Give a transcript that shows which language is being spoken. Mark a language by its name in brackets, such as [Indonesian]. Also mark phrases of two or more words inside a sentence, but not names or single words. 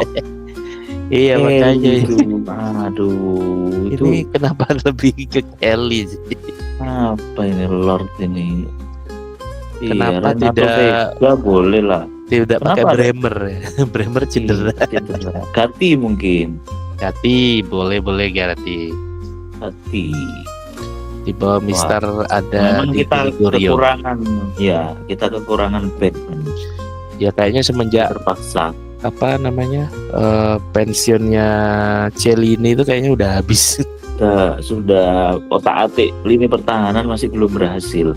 [Indonesian] Iya, makanya itu. Aduh, itu ini kenapa lebih ke Kelly sih? Apa ini Lord ini? Kenapa Renato tidak Vega boleh lah. tidak pakai Kenapa ada? Bremer ya? Bremer cedera. Cedera. Gatti mungkin. Gatti boleh Gatti. Gatti. Di bawah Mister ada Memang di kita Gregorio. kekurangan, ya kita kekurangan backman. Ya kayaknya semenjak Terpaksa. apa namanya pensiunnya Celini itu kayaknya udah habis. Sudah otak-atik lini pertahanan masih belum berhasil.